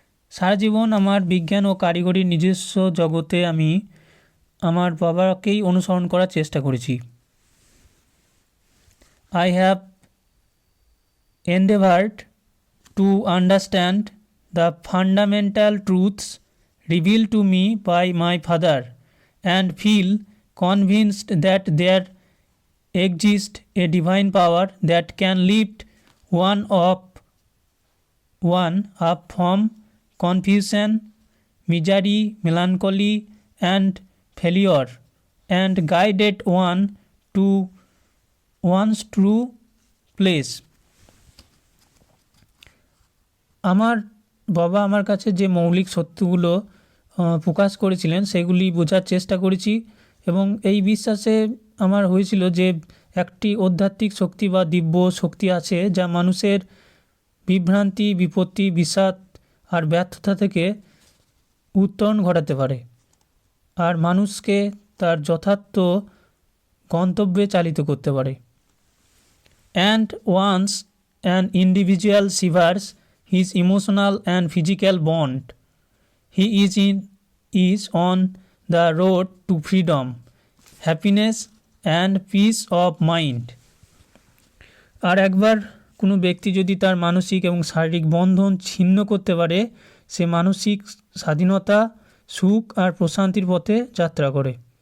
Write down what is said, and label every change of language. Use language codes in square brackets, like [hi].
[bn] সারা জীবন আমার বিজ্ঞান ও কারিগরির নিজস্ব জগতে আমি আমার বাবাকেই অনুসরণ করার চেষ্টা করেছি। [en] I have endeavored to understand the fundamental truths revealed to me by my father and feel convinced that there exists a divine power that can lift one up from confusion, misery, melancholy, and failure, and guided one to one's true place. [bn] আমার বাবা আমার কাছে যে মৌলিক সত্যগুলো প্রকাশ করেছিলেন সেগুলি বোঝার চেষ্টা করেছি, এবং এই বিশ্বাসে আমার হয়েছিল যে একটি আধ্যাত্মিক শক্তি বা দিব্য শক্তি আছে যা মানুষের বিভ্রান্তি, বিপত্তি, বিষাদ আর ব্যর্থতা থেকে উত্তরণ ঘটাতে পারে আর মানুষকে তার যথার্থ গন্তব্যে চালিত করতে পারে। [en] And once an individual severs his emotional and physical bond, he is on the road to freedom, happiness and peace of mind. [bn] আর একবার কোনো ব্যক্তি যদি তার মানসিক এবং শারীরিক বন্ধন ছিন্ন করতে পারে, সে মানসিক স্বাধীনতা, সুখ আর প্রশান্তির পথে যাত্রা করে।